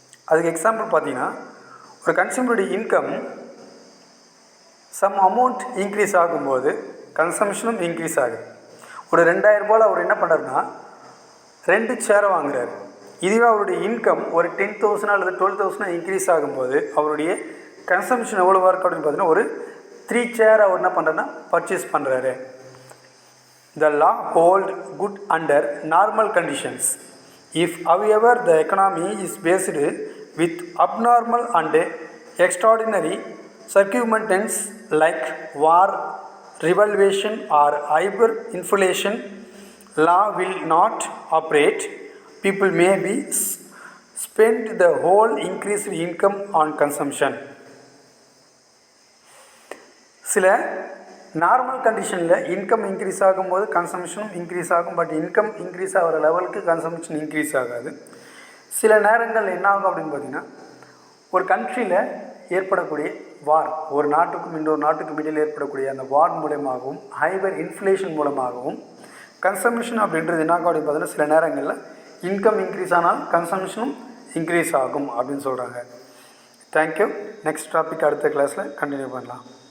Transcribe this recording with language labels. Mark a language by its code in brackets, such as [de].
[ta] அதுக்கு எக்ஸாம்பிள் பார்த்தீங்கன்னா, ஒரு கன்சியூமருடைய இன்கம் சம் அமௌண்ட் இன்க்ரீஸ் ஆகும்போது கன்சம்ஷனும் இன்க்ரீஸ் ஆகுது. ஒரு 2000 ரூபாயில் அவர் என்ன பண்ணுறாருன்னா 2 ஷேரை வாங்குறாரு. இதுவே அவருடைய இன்கம் ஒரு 10,000 அல்லது 12,000 இன்க்ரீஸ் ஆகும்போது அவருடைய கன்சம்ஷன் எவ்வளோ இருக்குது அப்படின்னு பார்த்தீங்கன்னா ஒரு 3 ஷேர் அவர் என்ன பண்ணுறாருன்னா பர்ச்சேஸ் பண்ணுறாரு. [en] The law hold good under normal conditions. If however the economy is based with abnormal and extraordinary circumstances like war, revaluation or hyperinflation, law will not operate. People may be spend the whole increased income on consumption. [ta] சில normal கண்டிஷனில் income increase ஆகும்போது கன்சம்ஷனும் increase ஆகும். But income increase ஆகிற லெவலுக்கு consumption increase ஆகாது. சில நேரங்கள் என்ன ஆகும் அப்படின்னு பார்த்திங்கன்னா, ஒரு கண்ட்ரியில் ஏற்படக்கூடிய வார், ஒரு நாட்டுக்கும் இன்னொரு நாட்டுக்கும் இடையில் ஏற்படக்கூடிய அந்த வார் மூலமாகவும் ஹைபர் இன்ஃப்ளேஷன் மூலமாகவும் கன்சம்ஷன் அப்படின்றது என்ன ஆகும் அப்படின்னு பார்த்தீங்கன்னா, சில நேரங்களில் இன்கம் இன்க்ரீஸ் ஆனால் கன்சம்ஷனும் இன்க்ரீஸ் ஆகும் அப்படின்னு சொல்கிறாங்க. தேங்க்யூ. நெக்ஸ்ட் டாபிக் அடுத்த கிளாஸில் கண்டினியூ பண்ணலாம்.